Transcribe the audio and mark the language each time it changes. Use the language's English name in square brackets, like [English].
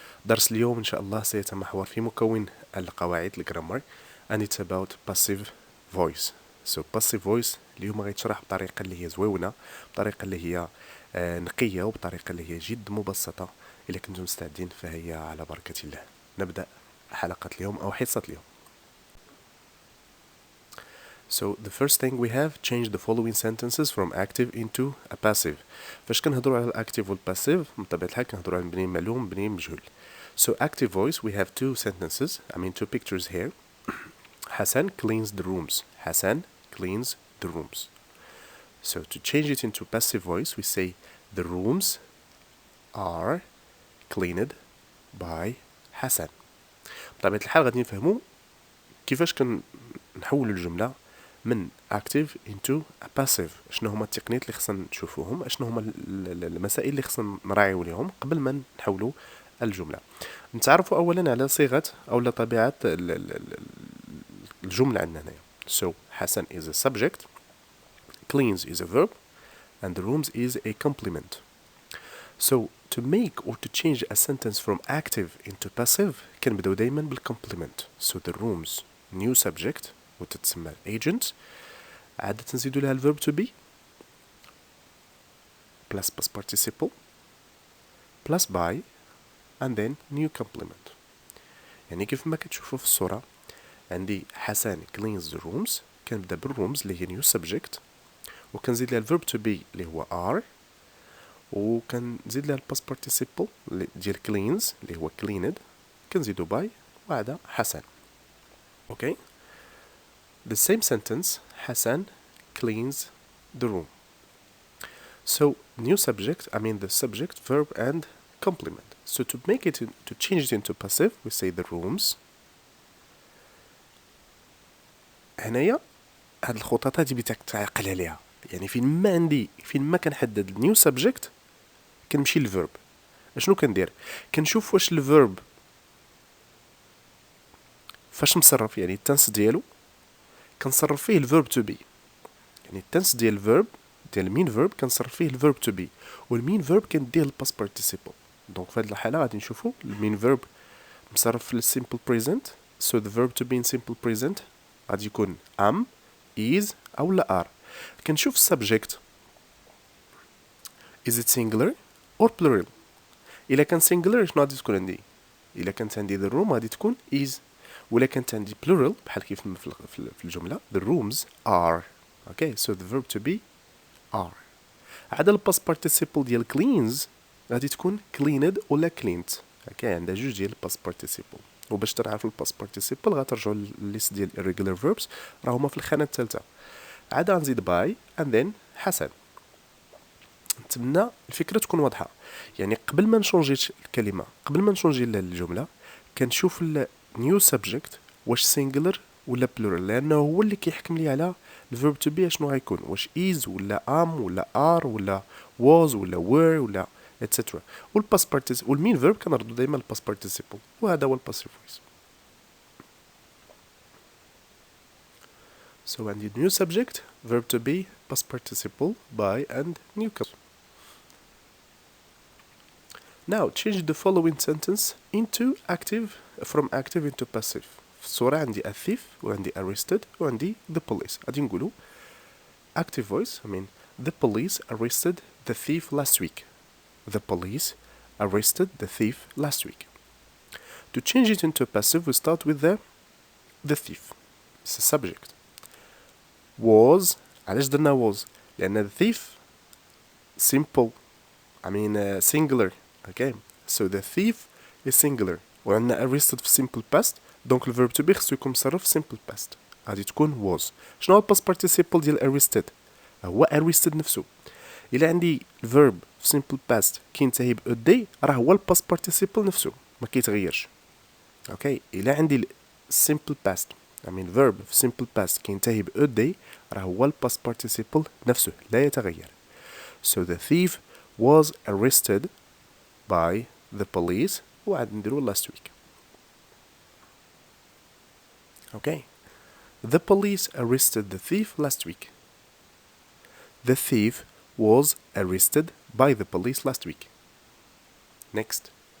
[Arabic] درس اليوم إن شاء الله سيتمحور في مكون القواعد الجرامر [English] and it's about passive voice. So passive voice [Arabic] اليوم غيتشرح بطريقة اللي هي زويونة، بطريقة اللي هي نقية، وبطريقة اللي هي جد مبسطة. إذا كنتم مستعدين فهيا على بركة الله نبدأ حلقة اليوم أو حصة اليوم. [English] So the first thing we have, change the following sentences from active into a passive. [Arabic] فاش كنهضروا على الactive والpassive من طبيعة الحال كنهضروا على بنين معلوم بنين مجهول. [English] So active voice we have two sentences, two pictures here. Hassan cleans the rooms. Hassan cleans the rooms. So to change it into passive voice we say the rooms are cleaned by Hassan. [Arabic] بطبيعة الحال غادي نفهموا كيفاش كنحولوا الجملة من [English] active into a passive. [Arabic] شنو هما التقنيات اللي خصنا نشوفوهم، شنو هما المسائل اللي خصنا نراعيو ليهم قبل ما نحولوا الجملة. نتعرفوا اولا على صيغة او طبيعة الجملة عندنا هنايا. [English] So Hassan is a subject, cleans is a verb, and the rooms is a complement. So to make or to change a sentence from active into passive [Arabic] كنبداو دايما بالcomplement. [English] So the rooms new subject [Arabic] وتتسمى agent، عادة نزيدو لها [English] الverb to be plus past participle plus by and then new complement. [Arabic] يعني كيف ما كتشوفوا في الصورة عندي حسن [English] cleans the rooms، [Arabic] كنبدا بالrooms اللي هي new subject وكنزيد لها الverb to be اللي هو are، وكنزيد لها past participle ديال cleans اللي هو cleaned، كنزيدو by وعدا حسن. [English] Okay. The same sentence, Hassan cleans the room. So new subject, the subject, verb and complement. So to make it, to change it into passive, we say the rooms. [Arabic] هنايا هاد الخطوات هادي بتعقل عليها. يعني فين ما كنحدد النيو سبجكت كنمشي للفيرب. شنو كندير؟ كنشوف واش الفيرب فاش مصرف، يعني التنس ديالو كنصرف فيه الفيرب تو بي. يعني التنس ديال الفيرب ديال المين فيرب كنصرف فيه الفيرب تو بي، والمين فيرب كنديه الباست بارتيسيبل. دونك في هذه الحاله غادي نشوفوا المين فيرب مصرف للسيمبل بريزنت. [English] so the verb to be in simple present [Arabic] غادي يكون [English] am is او لا are. [Arabic] كنشوف [English] السبجكت is it singular or plural. [Arabic] الا كان singular شنو غادي تكون عندي؟ الا كانت عندي the room غادي تكون is، ولا كانت عندي plural بحال كيف في الجمله [English] the rooms are. Okay, so the verb to be are. [Arabic] عاد الباست بارتيسيبل ديال cleans غادي تكون cleaned ولا cleaned. Okay, عندها جوج ديال الباست بارتيسيبل، وباش تعرفوا الباست بارتيسيبل غترجعوا للليست ديال irregular verbs راهما في الخانه الثالثه. عاد غنزيد باي and then حسن. نتمنى الفكره تكون واضحه. يعني قبل ما نشونجي الكلمه، قبل ما نشونجي الجمله، كنشوف النيو سبجكت واش سينجلر ولا بلورال، لانه هو اللي كيحكم لي على الفيرب تو بي شنو غيكون، واش is ولا am ولا are ولا was ولا were ولا etc. والباست بارتيسيبل والمين فيرب كنردو دائما الباست بارتيسيبل، وهذا هو الباسيف فويس. [English] So [Arabic] عندي [English] new subject, verb to be, past participle, by and new complement. Now change the following sentence into active, from active into passive. [Arabic] في الصورة عندي a thief وعندي arrested وعندي the police. غادي نقولوا [English] active voice, the police arrested the thief last week. The police arrested the thief last week. To change it into passive we start with the thief. It's a subject. Was [Arabic] علاش درنا [English] was؟ [Arabic] لأن [English] the thief simple singular. Okay, so the thief is singular [Arabic] وعندنا arrested في simple past، دونك الverb to be خصو يكون مصرف simple past، غادي تكون was. شنو هو الباست participle ديال arrested؟ هو arrested نفسه. إلا عندي الverb في simple past كينتهي ب a day راه هو الباست participle نفسه ما كيتغيرش. اوكي إلا عندي simple past I mean verb في simple past كينتهي ب a day راه هو ال past participle نفسه لا يتغير. [English] So the thief was arrested by the police [Arabic] وعاد نديرو [English] last week. Okay. The police arrested the thief last week. The thief was arrested by the police last week. Next.